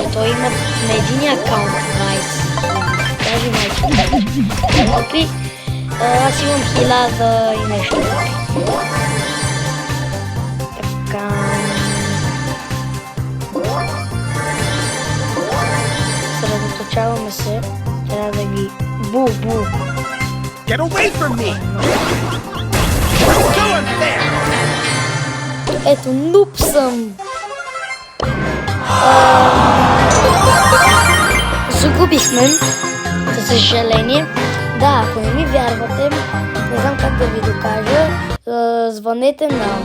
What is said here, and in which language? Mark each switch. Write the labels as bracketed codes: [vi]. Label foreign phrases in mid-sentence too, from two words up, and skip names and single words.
[bg] Той има на един акаунт 20. Даже майче. Купи. Аз имам 1000 и нещо. Така. Средоточаваме се. Трябва да ги... Бу. [en] Get away from me! Go in there! [bg] Ето, нуп съм. Загубихме, за съжаление. Да, ако не ми вярвате, не знам как да ви докажа, звънете на...